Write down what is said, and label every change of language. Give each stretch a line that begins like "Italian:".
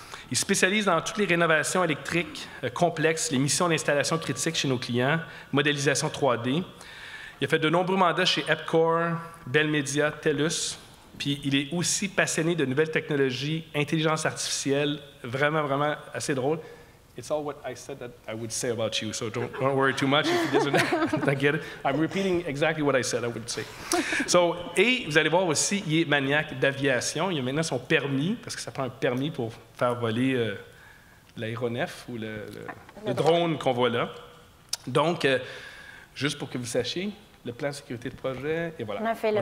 French: Il spécialise dans toutes les rénovations électriques complexes, les missions d'installation critiques chez nos clients, modélisation 3D. Il a fait de nombreux mandats chez EPCOR, Bell Media, TELUS. Puis il est aussi passionné de nouvelles technologies, intelligence artificielle, vraiment, vraiment assez drôle.
English: It's all what I said that I would say about you, so don't worry too much if he doesn't get it. I'm repeating exactly what I said I would say.
French: So, et vous allez voir aussi, il est maniaque d'aviation. Il a maintenant son permis, parce que ça prend un permis pour faire voler l'aéronef ou le drone qu'on voit là. Donc, juste pour que vous sachiez, le plan de sécurité de projet, et voilà.